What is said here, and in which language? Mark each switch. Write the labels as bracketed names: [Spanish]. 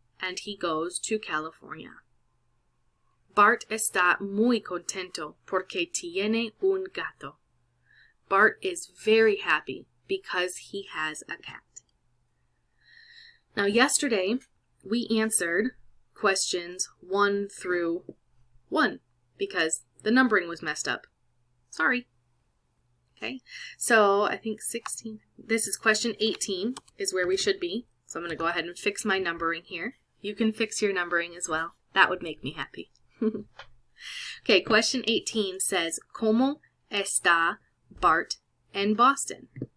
[English] and he goes to California. [Spanish] Bart está muy contento porque tiene un gato. [English] Bart is very happy because he has a cat. Now, yesterday, we answered questions 1 through 1 because the numbering was messed up. Sorry. Okay, so I think 16. This is question 18 is where we should be. So I'm going to go ahead and fix my numbering here. You can fix your numbering as well. That would make me happy. Okay, question 18 says, [Spanish] ¿Cómo está Bart en Boston?